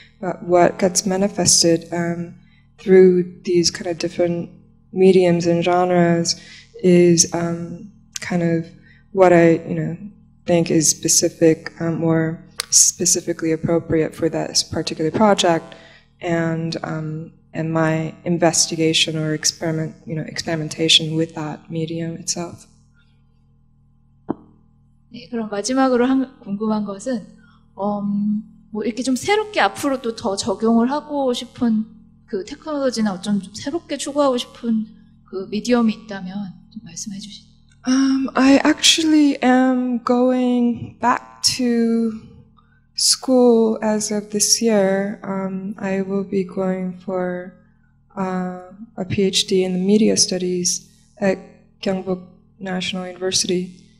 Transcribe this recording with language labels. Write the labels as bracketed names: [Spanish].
[English] But what gets manifested through these kind of different mediums and genres is kind of what I think is specific, more specifically appropriate for that particular project, and my investigation or experimentation with that medium itself. [Korean] 네, 그럼 마지막으로 궁금한 것은 뭐 이렇게 좀 새롭게 앞으로 또 더 적용을 하고 싶은 그 테크놀로지나 어쩜 좀 새롭게 추구하고 싶은 그 미디엄이 있다면 좀 말씀해 주시죠. [English] I actually am going back to school as of this year. I will be going for a PhD in the media studies at Gyeongbuk National University.